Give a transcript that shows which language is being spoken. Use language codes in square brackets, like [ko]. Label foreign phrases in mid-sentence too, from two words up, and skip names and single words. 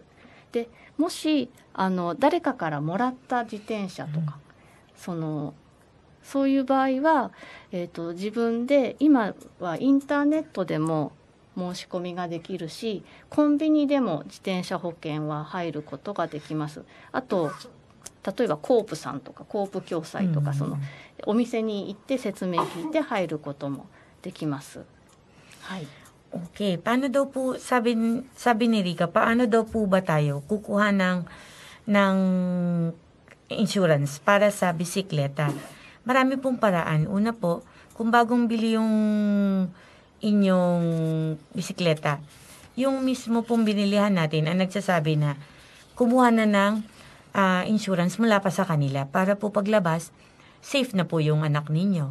[ja] でもし誰かからもらった自転車とか、そういう場合は、自分で今はインターネットでも申し込みができるし、コンビニでも自転車保険は入ることができます。あと例えばコープさんとかコープ共済とか、お店に行って説明聞いて入ることもできます。はい。 [tl] Okay, paano daw po, sabi ni Rika, paano daw po ba tayo kukuha ng insurance para sa bisikleta? Marami pong paraan. Una po, kung bagong bili yung inyong bisikleta, yung mismo pong binilihan natin ang nagsasabi na kumuha na ng insurance mula pa sa kanila para po paglabas, safe na po yung anak ninyo.